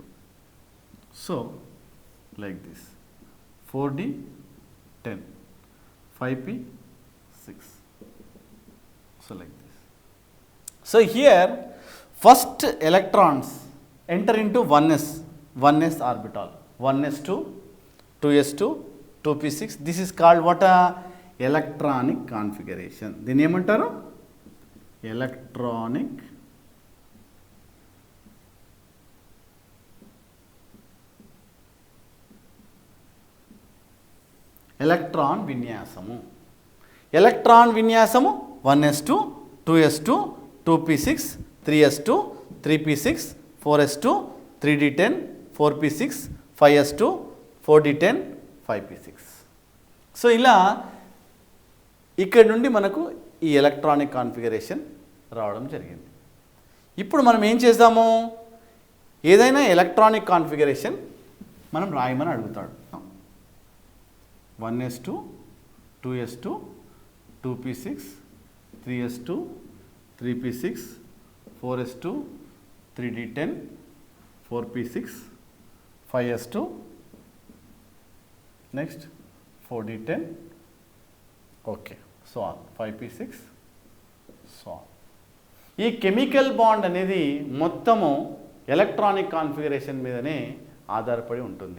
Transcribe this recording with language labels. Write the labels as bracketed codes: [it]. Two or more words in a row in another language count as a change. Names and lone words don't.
[en] So like this, 4d10, 5p6. So like this. So here first electrons enter into 1s orbital, 1s2 2s2 2p6. This is called what? electronic configuration. [te] దీన్ని ఏమంటారు? ఎలక్ట్రానిక్ ఎలక్ట్రాన్ విన్యాసము. ఎలక్ట్రాన్ విన్యాసము 1s2 2s2 2p6 3s2 3p6 4s2 3d10 4p6 5s2 4d10 5p6. సో ఇలా ఇక్కడ నుండి మనకు ఈ [en] electronic configuration [te] రావడం జరిగింది. ఇప్పుడు మనం ఏం చేద్దాము? ఏదైనా [en] electronic configuration [te] మనం రాయమని అడుగుతాడు. [en] 1s2 2s2 2p6 3s2 3p6 4s2 3d10 4p6 5s2 next 4d10, okay, so on 5p6, so on. [te] ఈ [en] chemical bond [te] అనేది మొత్తము [en] electronic configuration [te] మీదనే ఆధారపడి ఉంటుంది.